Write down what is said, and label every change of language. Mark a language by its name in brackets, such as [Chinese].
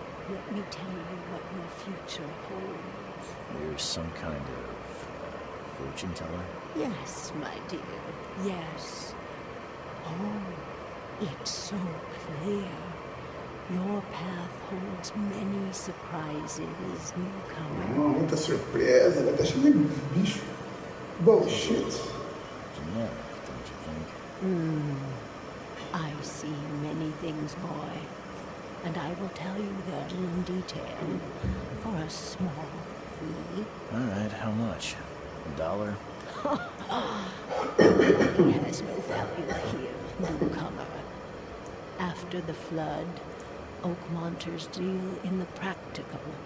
[English] Let me tell you what your future holds. You're some kind of fortune teller? Yes, my dear, yes. Oh, it's so clear. Your path holds many surprises, newcomer. [Portuguese] Muita surpresa, vai estar cheio de bicho. [English] Bullshit. Generic, don't you think? I see many things, boy, and I will tell you them in detail for a small fee. All right, how much? $1? Money has no value here, newcomer. After the flood, Oakmonters deal in the practical.